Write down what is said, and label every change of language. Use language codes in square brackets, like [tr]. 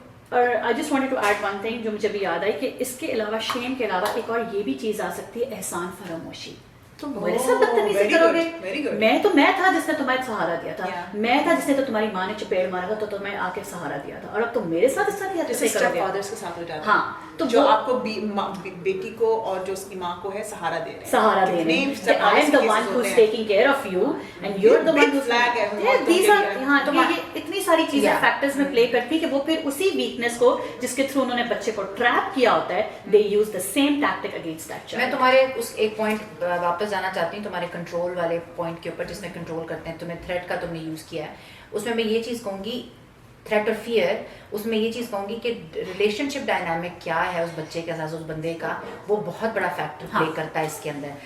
[ur] اور [en] I just wanted to add one thing [ur] جو مجھے بھی یاد آئی کہ اس کے علاوہ شیم کے علاوہ ایک اور یہ بھی چیز آ سکتی ہے, احسان فراموشی. تم میرے ساتھ بدتمیزی کرو گے, میں تھا جس نے تمہیں سہارا دیا تھا, میں تھا جس نے تو تمہاری ماں نے چپیڑ مارا تھا تو تمہیں آ کے سہارا دیا تھا, اور اب تم میرے ساتھ اس طرح کیا جیسے اسٹیپ فادرز کے ساتھ ہو جاتا ہے. ہاں تو جو آپ کو بیٹی کو اور جو اس کی ماں کو ہے سہارا دے رہے ہیں, سہارا دے رہے ہیں. [en] I am the one who is taking care of you and you're the one who's these are. [ur] ہاں تو یہ اتنی ساری چیزیں فیکٹرز میں پلے کرتی کہ وہ پھر اسی ویکنس کو جس کے تھرو انہوں نے بچے کو ٹریپ کیا ہوتا ہے, [en] they use the same tactic against that child. [ur] میں تمہارے اس ایک پوائنٹ واپس جانا چاہتی ہوں, تمہارے کنٹرول والے پوائنٹ کے اوپر جس میں کنٹرول کرتے ہیں. تمہیں تھریٹ کا تم نے یوز کیا ہے, اس میں یہ چیز کہوں گی تھریٹ اور فیئر, اس میں یہ چیز کہوں گی کہ ریلیشن شپ ڈائنامک کیا ہے اس بچے کے ساتھ, اس بندے کا, وہ بہت بڑا فیکٹر پلے کرتا ہے اس کے اندر.